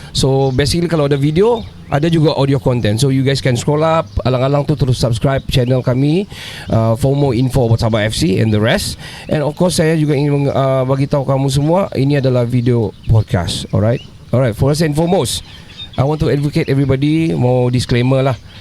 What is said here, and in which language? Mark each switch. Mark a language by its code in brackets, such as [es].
[en] So basically [ms] kalau ada video, ada juga audio content. [en] So you guys can scroll up, [ms] alang-alang tu terus subscribe channel kami [en] for more info about Sabah FC and the rest. And of course [ms] saya juga ingin bagi tahu kamu semua, ini adalah video podcast. [en] Alright, first and foremost I want to advocate everybody, [ms] mau disclaimer lah.